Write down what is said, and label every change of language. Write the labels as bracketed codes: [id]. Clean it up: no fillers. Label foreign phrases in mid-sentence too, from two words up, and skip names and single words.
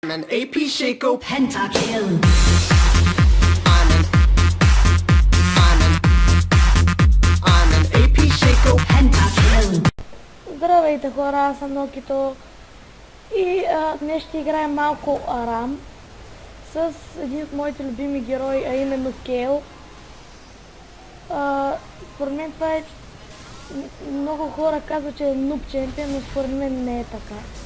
[en] An AP Shaco Pentakill. I'm an AP Shaco Pentakill. [bg] Здравейте хора, аз съм Нокито и днес ще играем малко Арам с един от моите любими герои, а именно Кейл. Според мен това е... Много хора казват, че е [en] noob champion, [bg] но според мен не е така.